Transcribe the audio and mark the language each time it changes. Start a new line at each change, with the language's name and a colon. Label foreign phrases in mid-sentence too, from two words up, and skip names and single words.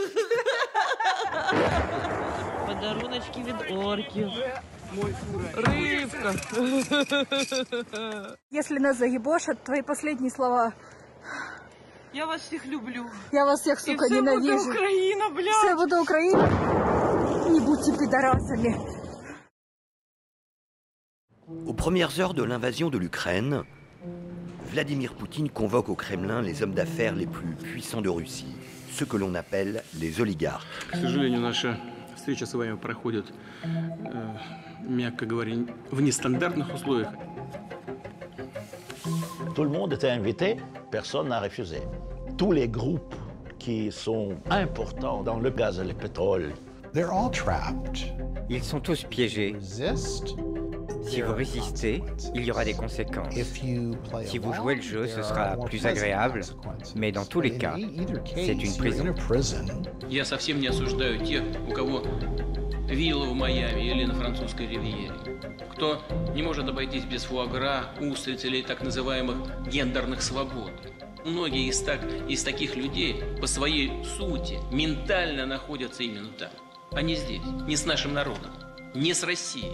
Ukrainian: Подаруночки від орків.
Russian: Рыбка. Если нас загибошат, твои последние слова. Я вас всех люблю. Я вас всех, сука, ненавижу. Все будет Украина, блядь. Все будет Украина. Не будьте пидорасами.
French: Aux premières heures de l'invasion de l'Ukraine, Vladimir Poutine convoque au Kremlin les hommes d'affaires les plus puissants de Russie, ceux que l'on appelle les oligarques.
Russian: К сожалению, наша встреча с вами проходит, мягко говоря, в нестандартных условиях.
French: Tout le monde était invité, personne n'a refusé. Tous les groupes qui sont importants dans le gaz et le pétrole.
English: They're all trapped.
French: Ils sont tous piégés. Si vous résistez, il y aura des conséquences. Si vous jouez le jeu, ce sera plus agréable, mais dans tous les cas, c'est une prison.
Russian: Я совсем не осуждаю тех, у кого вилла в Майами или на французской ривьере. Кто не может обойтись без фуагра, устриц или так называемых гендерных свобод. Многие из таких людей по своей сути ментально находятся именно там, а не здесь, не с нашим народом, не с Россией.